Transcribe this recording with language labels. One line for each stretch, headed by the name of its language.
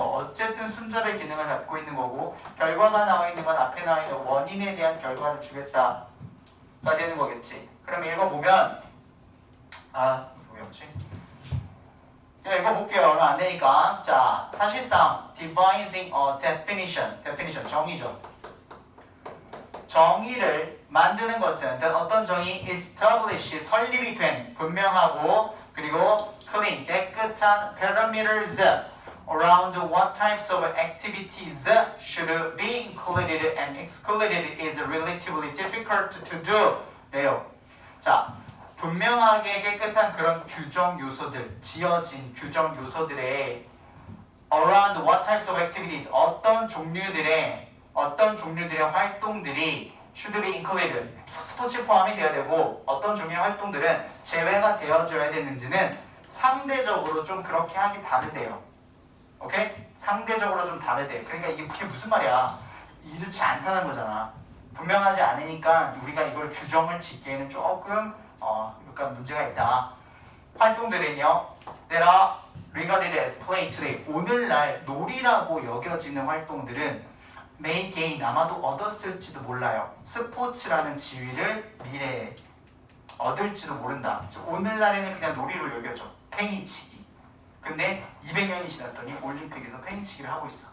Korean: 어쨌든 순접의 기능을 갖고 있는 거고 결과가 나와 있는 건 앞에 나와 있는 원인에 대한 결과를 주겠다가 되는 거겠지. 그럼 읽어보면 뭐였지? 그냥 읽어볼게요. 얼마 안 되니까. 자, 사실상
English: devising a definition
Korean: 정의죠. 정의를 만드는 것은 어떤 정의?
English: establish
Korean: 설립이 된 분명하고 그리고
English: clean
Korean: 깨끗한
English: parameters around what types of activities should be included and excluded is relatively difficult to do.
Korean: 래요. 자, 분명하게 깨끗한 그런 규정 요소들, 지어진 규정 요소들의
English: around what types of activities,
Korean: 어떤 종류들의 활동들이
English: should be included,
Korean: 스포츠 포함이 되어야 되고 어떤 종류의 활동들은 제외가 되어줘야 되는지는 상대적으로 좀 그렇게 하기 다르대요. 오케이? 상대적으로 좀 다르대. 그러니까 이게 무슨 말이야? 이렇지 않다는 거잖아. 분명하지 않으니까 우리가 이걸 규정을 짓기에는 조금 약간 문제가 있다. 활동들은요.
English: That are regarded as play today.
Korean: 오늘날 놀이라고 여겨지는 활동들은
English: may gain
Korean: 아마도 얻었을지도 몰라요. 스포츠라는 지위를 미래에 얻을지도 모른다. 오늘날에는 그냥 놀이로 여겨져. 팽이치기. 근데 200년이 지났더니 올림픽에서 팽이치기를 하고 있어.